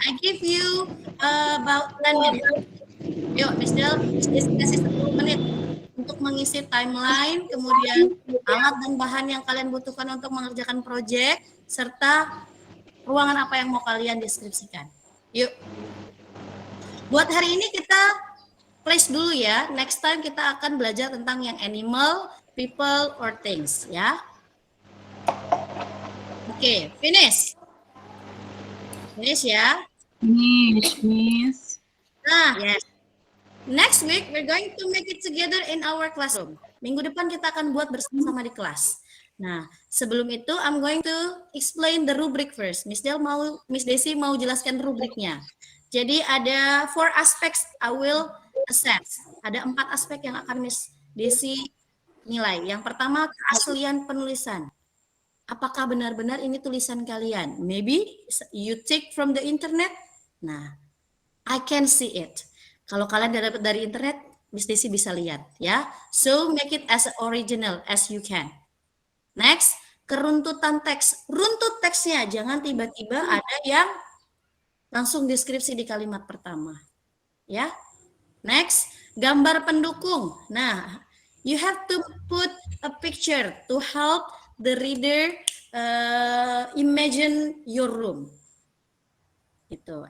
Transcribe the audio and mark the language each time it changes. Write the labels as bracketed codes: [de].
[en] I give you about 10 minutes. [id] Yuk, Miss Del, kasih 10 menit untuk mengisi timeline, kemudian alat dan bahan yang kalian butuhkan untuk mengerjakan proyek, serta ruangan apa yang mau kalian deskripsikan. Yuk. Buat hari ini kita place dulu ya. [en] Next time [id] kita akan belajar tentang yang [en] animal, people, or things [id] ya. [en] Oke, finish. Finish ya. Miss. Nah, yes. Next week, we're going to make it together in our classroom. [id] Minggu depan kita akan buat bersama di kelas. [en] Nah, [id] sebelum itu, [en] I'm going to explain the rubric first. [id] Miss Desi mau jelaskan rubriknya. Jadi ada [en] 4 aspects I will assess. [id] Ada 4 aspek yang akan Miss Desi nilai. Yang pertama, keaslian penulisan. Apakah benar-benar ini tulisan kalian? [en] Maybe you take from the internet. Nah, I can see it. [id] Kalau kalian dapat dari internet, Miss Desi bisa lihat ya. [en] So make it as original as you can. [id] Next, keruntutan teks. Runtut teksnya, jangan tiba-tiba ada yang langsung deskripsi di kalimat pertama. Ya. Next, gambar pendukung. [en] Nah, you have to put a picture to help the reader imagine your room. [id] Gitu.